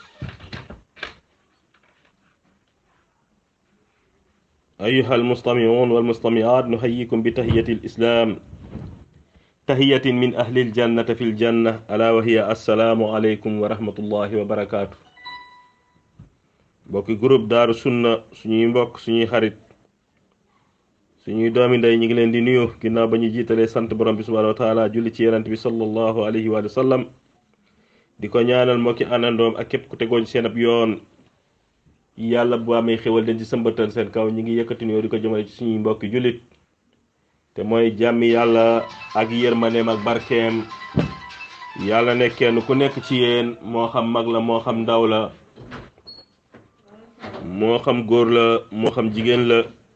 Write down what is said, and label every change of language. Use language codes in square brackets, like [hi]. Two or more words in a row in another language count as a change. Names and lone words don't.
[ar] أيها المستمعون والمستمعات نحييكم بتحية الإسلام تحية من أهل الجنة في الجنة ألا وهي السلام عليكم ورحمة الله وبركاته. [wo] bokki groupe Daaru Sunna suñuy mbokk suñuy xarit suñuy doomi ndey ñi ngi leen di nuyu ginnaaw ba ñu jiitalee sant borom bi subhanahu [ar] وتعالى [wo] julli ci yonent bi [ar] صلى الله عليه وسلم [wo] di ko ñaanal mbokki àndandoom ak képp ku tegooñ seen ab yoon yàlla bu amee xewal den ci sëmbatal seen kaw ñi ngi yëkkati nuyoo di ko jëmale ci suñuy mbokki jullit te mooy jàmmi yàlla ak yërmaneem ak barkeem yàlla ne kenn ku nekk ci yéen moo xam mag la moo xam ndaw la moo xam góor la moo xam jigéen la